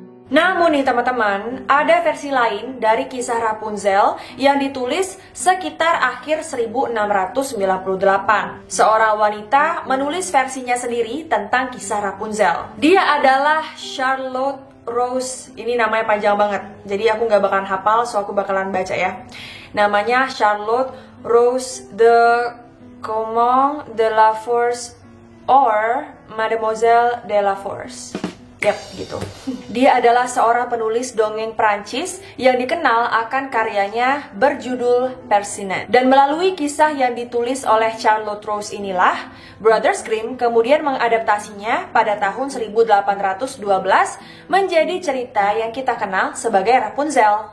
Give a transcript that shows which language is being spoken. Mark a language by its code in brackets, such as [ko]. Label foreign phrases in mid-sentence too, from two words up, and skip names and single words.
[id] Namun nih teman-teman, ada versi lain dari kisah Rapunzel yang ditulis sekitar akhir 1698. Seorang wanita menulis versinya sendiri tentang kisah Rapunzel. Dia adalah Charlotte Rose. Ini namanya panjang banget, jadi aku nggak bakalan hafal, so aku bakalan baca ya. Namanya Charlotte Rose de Caumont de la Force or Mademoiselle de la Force. Yap, gitu. Dia adalah seorang penulis dongeng Prancis yang dikenal akan karyanya berjudul Percinet. Dan melalui kisah yang ditulis oleh Charlotte Rose inilah, Brothers Grimm kemudian mengadaptasinya pada tahun 1812 menjadi cerita yang kita kenal sebagai Rapunzel.